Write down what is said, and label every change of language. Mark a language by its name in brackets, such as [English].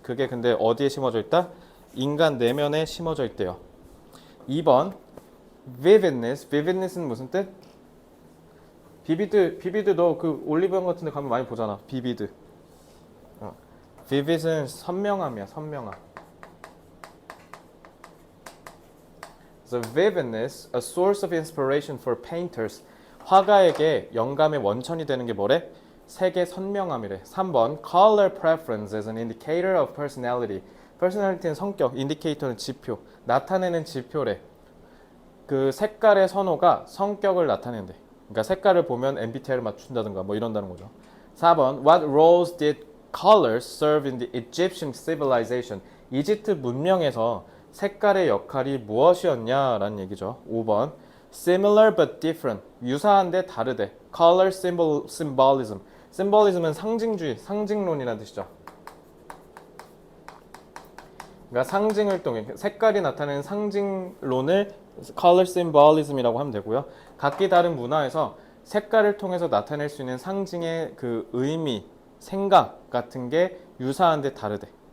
[Korean] 그게 근데 어디에 심어져 있다? 인간 내면에 심어져 있대요. 2번 vividness. vividness는 무슨 뜻? 비비드 너 그 올리브영 같은 데 가면 많이 보잖아. 비비드. vivid은 선명함이야. 선명함. [English] So vividness, a source of inspiration for painters. [Korean] 화가에게 영감의 원천이 되는 게 뭐래? 색의 선명함이래. [English] 3번 color preference as an indicator of personality. [Korean] personality는 성격, indicator는 지표, 나타내는 지표래. 그 색깔의 선호가 성격을 나타낸대. 그러니까 색깔을 보면 MBTI를 맞춘다든가 뭐 이런다는 거죠. [English] 4번 What roles did colors serve in the Egyptian civilization? [Korean] 이집트 문명에서 색깔의 역할이 무엇이었냐라는 얘기죠. [English] 5번 Similar but different. [Korean] 유사한데 다르대. Color symbolism. symbolism은 상징주의, 상징론이라는 뜻이죠. 그러니까 상징을 통해 색깔이 나타내는 상징론을 color symbolism이라고 하면 되고요. 각기 다른 문화에서 색깔을 통해서 나타낼 수 있는 상징의 그 의미, 생각 같은 게 유사한데 다르대.